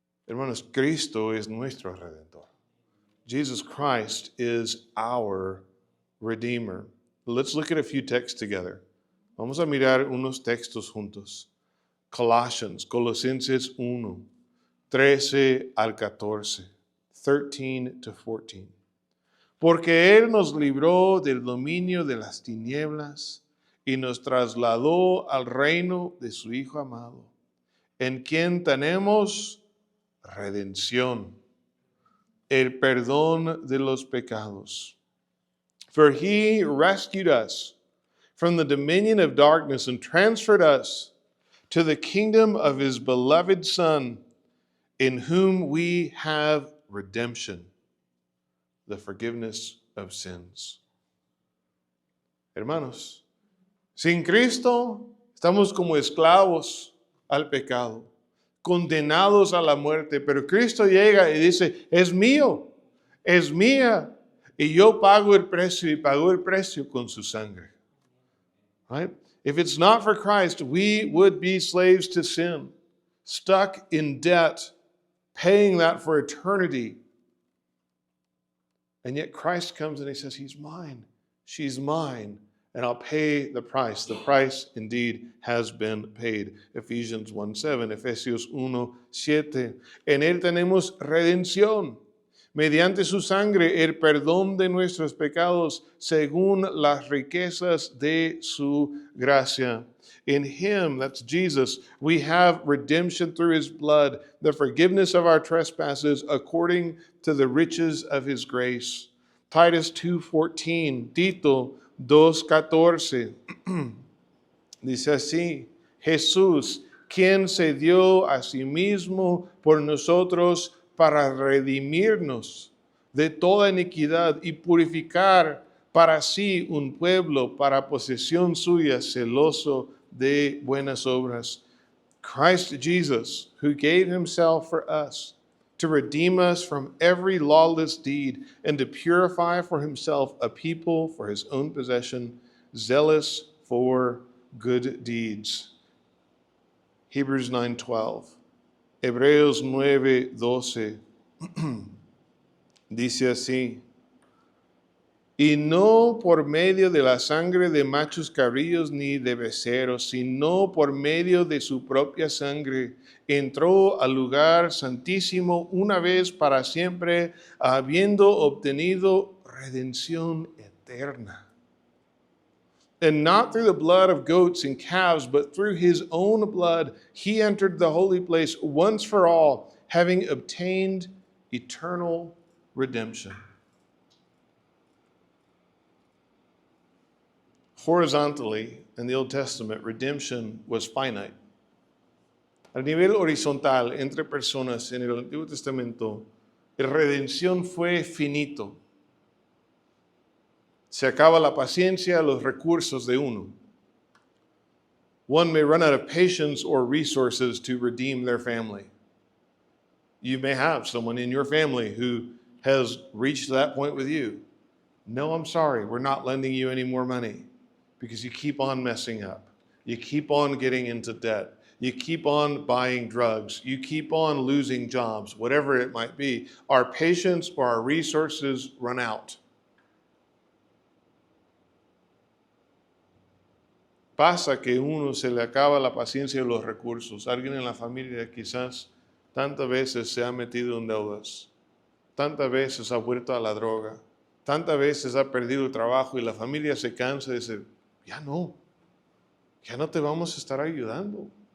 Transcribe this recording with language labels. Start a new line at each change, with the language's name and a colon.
Spanish: Hermanos, Cristo es nuestro Redentor.
English: Jesus Christ is our Redeemer. Let's look at a few texts together.
Spanish: Vamos a mirar unos textos juntos. Colosenses 1, 13 al 14, 13 to 14. Porque Él nos libró del dominio de las tinieblas y nos trasladó al reino de su Hijo amado, en quien tenemos redención, el perdón de los pecados.
English: For He rescued us from the dominion of darkness and transferred us to the kingdom of His beloved Son, in whom we have redemption, the forgiveness of sins.
Spanish: Hermanos, sin Cristo estamos como esclavos al pecado, condenados a la muerte, pero Cristo llega y dice, es mío, es mía, y yo pago el precio, y pagó el precio con su sangre.
English: Right? If it's not for Christ, we would be slaves to sin, stuck in debt, paying that for eternity. And yet Christ comes and He says, He's mine, she's mine, and I'll pay the price. The price indeed has been paid. Ephesians 1:7, Efesios 1:7.
Spanish: En Él tenemos redención, mediante su sangre, el perdón de nuestros pecados, según las riquezas de su gracia.
English: In Him, that's Jesus, we have redemption through His blood, the forgiveness of our trespasses according to the riches of His grace.
Spanish: Titus 2:14, Tito 2:14, dice así, Jesús, quien se dio a sí mismo por nosotros para redimirnos de toda iniquidad y purificar para sí un pueblo para posesión suya, celoso de buenas obras.
English: Christ Jesus, who gave Himself for us, to redeem us from every lawless deed and to purify for Himself a people for His own possession, zealous for good deeds. Hebrews 9:12.
Spanish: Hebreos 9:12 dice así, y no por medio de la sangre de machos cabríos ni de becerros, sino por medio de su propia sangre, entró al lugar santísimo una vez para siempre, habiendo obtenido redención eterna.
English: And not through the blood of goats and calves, but through His own blood, He entered the holy place once for all, having obtained eternal redemption. Horizontally, in the Old Testament, redemption was finite.
Spanish: A nivel horizontal, entre personas en el Antiguo Testamento, la redención fue finito. Se acaba la paciencia, los recursos de uno.
English: One may run out of patience or resources to redeem their family. You may have someone in your family who has reached that point with you. No, I'm sorry, we're not lending you any more money because you keep on messing up. You keep on getting into debt. You keep on buying drugs. You keep on losing jobs, whatever it might be. Our patience or our resources run out.
Spanish: Pasa que uno se le acaba la paciencia y los recursos. Alguien en la familia quizás tantas veces se ha metido en deudas, tantas veces ha vuelto a la droga, tantas veces ha perdido el trabajo y la familia se cansa y dice, ya no te vamos a estar ayudando.